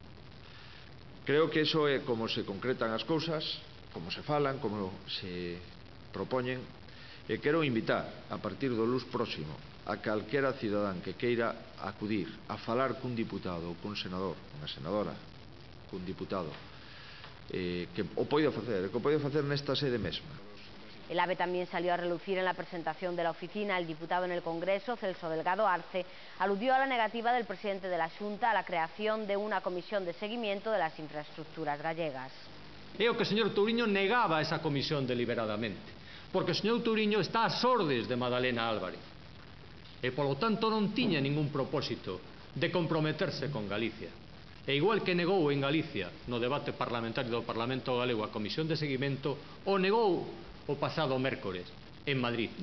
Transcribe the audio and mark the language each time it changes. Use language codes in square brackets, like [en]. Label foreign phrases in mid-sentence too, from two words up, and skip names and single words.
[gl] Creo que iso é como se concretan as cousas, como se falan, como se propoñen, e quero invitar a partir do luns próximo a calquera cidadán que queira acudir a falar cun diputado ou cun senador, unha senadora, cun diputado, que o poida facer nesta sede mesma. [es] El AVE también salió a relucir en la presentación de la oficina. El diputado en el Congreso, Celso Delgado Arce, aludió a la negativa del presidente de la Xunta a la creación de una comisión de seguimiento de las infraestructuras gallegas. [gl] Creo que o señor Touriño negaba esa comisión deliberadamente, porque o señor Touriño está ás ordes de Madalena Álvarez e, polo tanto, non tiña ningún propósito de comprometerse con Galicia. E igual que negou en Galicia, no debate parlamentario do Parlamento Galego, a comisión de seguimento, o negou o pasado mércores en Madrid.